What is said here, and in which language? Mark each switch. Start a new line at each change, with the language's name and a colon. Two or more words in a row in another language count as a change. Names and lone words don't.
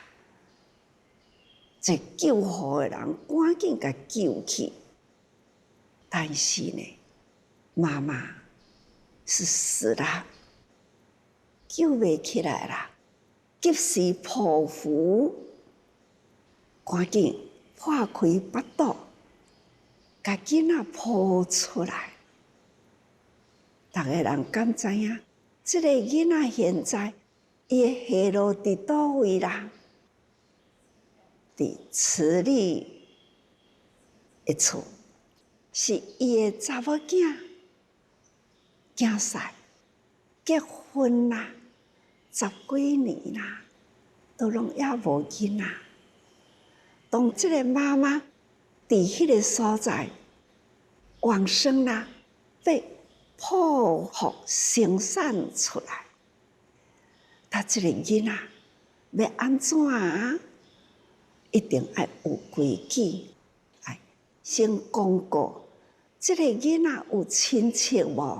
Min Nan Chinese: 这救护的人赶紧甲救起，但是呢，妈妈是死了，救袂起来啦，及时匍匐，赶紧破开腹肚，甲囡仔抱出来。逐个人敢知影，这个囡仔现在伊的下落伫倒位啦？伫慈丽的厝，是伊的查某囝囝婿结婚啦，10几年啦，都拢也无囡仔。当这个妈妈伫迄个所在往生啦，被剖腹生产出来，他这个囡仔要安怎啊？一定要有规矩，哎，先公告，这个囡仔有亲戚无？